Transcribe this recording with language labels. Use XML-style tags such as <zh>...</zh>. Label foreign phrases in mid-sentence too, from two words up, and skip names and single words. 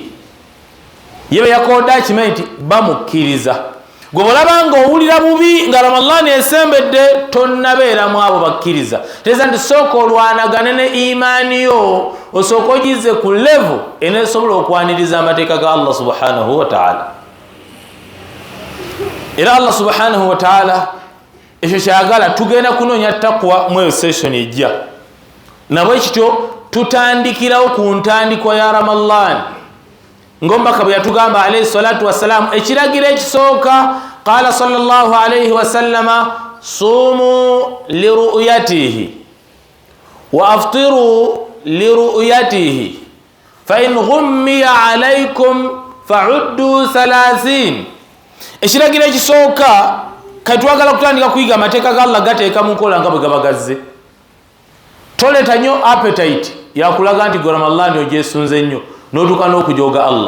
<lg>Ye be yakoowodde akimanyi nti bamukkiriza. Gwe bw'olaba ng'owulira bubi nga Ramadan esembedde, tonnabeera mu abo bakkiriza. Tegeeza nti sooka olwanagane ne imaani yo, osooka ogize ku level eneesobola okwaniriza amateeka ga</lg> <ar>الله سبحانه وتعالى.</ar> <lg>Era</lg> <ar>الله سبحانه وتعالى</ar> <lg>ekyo kyagala tugenda kunoonya taqwa mu eyo session ejja. Nabwe kityo tutandikirawo ku ntandikwa ya Ramadan. ngomba bwe yatugamba</lg> <ar>عليه الصلاة والسلام</ar> <lg>ekiragiro ekisooka</lg> <ar>قال صلى الله عليه وسلم صوموا لرؤيته وأفطروا لرؤيته فإن غمي عليكم فعدوا 30.</ar> <lg>ekiragiro ekisooka katwagala kutandika kuyiga amateeka ga Allah gateeka mu nkola nga bwe gabagazze. Toleta nnyo appetite yakulaga nti gwe Ramadhan ogyesunze nnyo n'otuuka n'okujooga Allah.</lg>